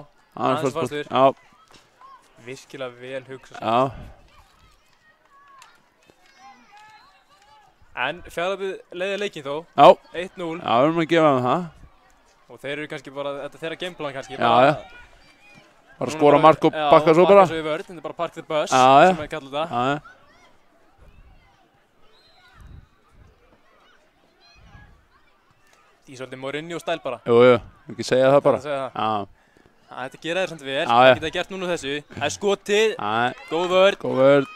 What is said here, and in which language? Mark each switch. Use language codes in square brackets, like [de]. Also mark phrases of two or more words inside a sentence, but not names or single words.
[is] Aðeins fastur. Virkilega vel hugsun. En Fjarðabyggð leiði leikinn þó. 1-0. Já, við erum að gefa þeim það. Og þeir eru kannski bara, þetta er þeirra gameplan kannski. Bara að skora mark og bakka svo bara. Bakka svo í vörð, þetta er bara [en] park the bus, [is] sem við kallum það. Í svolítið Mourinho-stæl bara. Jú, ekki segja það bara. Þetta gera þeir samt vel, það geta gert núna þessu. Það er skotið, góð vörð.